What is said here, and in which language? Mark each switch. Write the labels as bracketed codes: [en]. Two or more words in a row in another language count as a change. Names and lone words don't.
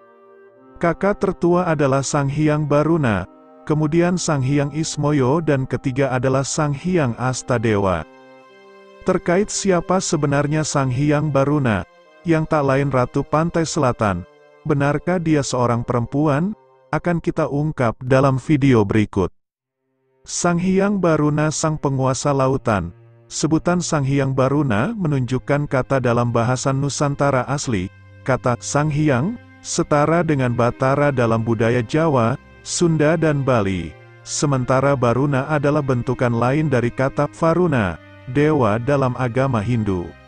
[id] Kakak tertua adalah Sanghyang Baruna, kemudian Sanghyang Ismoyo dan ketiga adalah Sanghyang Astadewa. Terkait siapa sebenarnya Sanghyang Baruna, yang tak lain Ratu Pantai Selatan, benarkah dia seorang perempuan? Akan kita ungkap dalam video berikut. Sanghyang Baruna sang penguasa lautan. Sebutan Sanghyang Baruna menunjukkan kata dalam bahasa Nusantara asli, kata Sanghyang, setara dengan Batara dalam budaya Jawa, Sunda dan Bali. Sementara Baruna adalah bentukan lain dari kata Varuna, dewa dalam agama Hindu.